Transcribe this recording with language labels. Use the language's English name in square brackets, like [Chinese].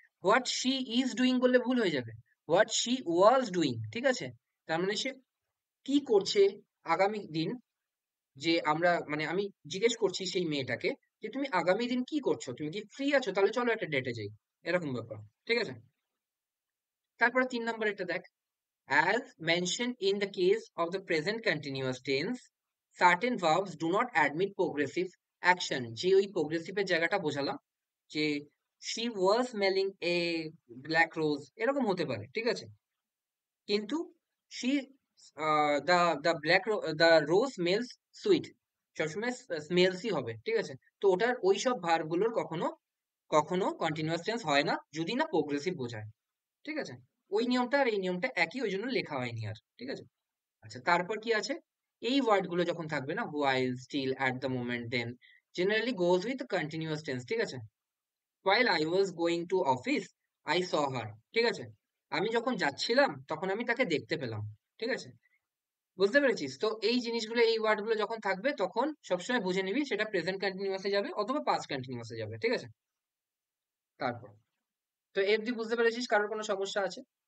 [English] what she is doing [Bangla] বললে ভুল হয়ে যাবে, [English] what she was doing, [Bangla] ঠিক আছে? তার মানে সে কি করছে আগামী দিন, যে আমরা মানে আমি জিজ্ঞেস করছি সেই মেয়েটাকে যে তুমি আগামী দিন কি করছো, তুমি কি ফ্রি আছো, তাহলে চলো একটা ডেটে যাই, এরকম ব্যাপার, ঠিক আছে? তারপরে 3 নম্বরেরটা দেখ, [English] as mentioned in the case of the present continuous tense, certain verbs do not admit progressive action। [Bangla] যে ওই progressive এর জায়গাটা বোঝালাম, যে [English] she was smelling a black rose, [Bangla] এরকম হতে পারে, ঠিক আছে? কিন্তু [English] she the rose smells sweet, [Bangla] সবসময় স্মেলসই হবে, ঠিক আছে? তো ওটার ওই সব ভার্ব গুলোর কখনো কখনো কন্টিনিউয়াস টেন্স হয় না যদি না প্রোগ্রেসিভ বোঝায়, ঠিক আছে? ওই নিয়মটা আর এই নিয়মটা একই, ওই জন্য লেখা হয়নি আর, ঠিক আছে? আচ্ছা, তারপর কি আছে, এই ওয়ার্ড গুলো যখন থাকবে না, [English] while, still, at the moment, then, generally goes with continuous tense, [Bangla] ঠিক আছে? [English] while I was going to office I saw her, [Bangla] ঠিক আছে? আমি যখন যাচ্ছিলাম তখন আমি তাকে দেখতে পেলাম, ঠিক আছে? বুঝতে পেরেছিস তো? এই জিনিসগুলো, এই ওয়ার্ড গুলো যখন থাকবে তখন সবসময় বুঝে নিবি সেটা প্রেজেন্ট কন্টিনিউয়াসে যাবে অথবা পাস্ট কন্টিনিউয়াসে যাবে, ঠিক আছে? তারপর তো এফডি বুঝতে পেরেছিস? কারোর কোনো সমস্যা আছে?